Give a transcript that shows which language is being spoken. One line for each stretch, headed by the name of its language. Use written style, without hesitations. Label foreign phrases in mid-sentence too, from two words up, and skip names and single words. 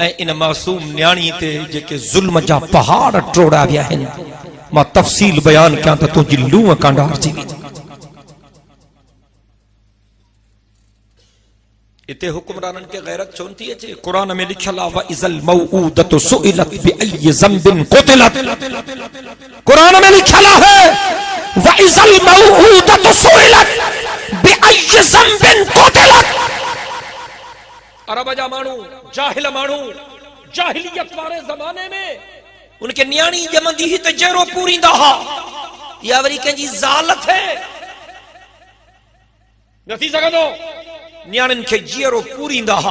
Sindhi: ऐं इन मासूम न्याणी ते जेके ज़ुल्म जा पहाड़ टोड़ा विया आहिनि, मां तफ़सील बयान कयां त तुंहिंजी लूह कांडार थी वेंदी। इते हुकुमराननि खे गैरत छो नथी अचे? कुरान में लिखियल आहे
Arabic: وإذا الموءودة سئلت بأي ذنب قتلت.
Sindhi: कुरान में लिखियल आहे
Arabic: وإذا الموءودة سئلت بأي ذنب قتلت.
Sindhi: अरब जा माण्हू, जाहिल माण्हू, जाहिलियत वारे ज़माने में उनके न्याणी जमंदी ही त जेरो पूरींदा हा, या वरी कंहिंजी ज़ाल थे नथी सघंदो, न्याणियुनि खे जीअरो पूरींदा हा।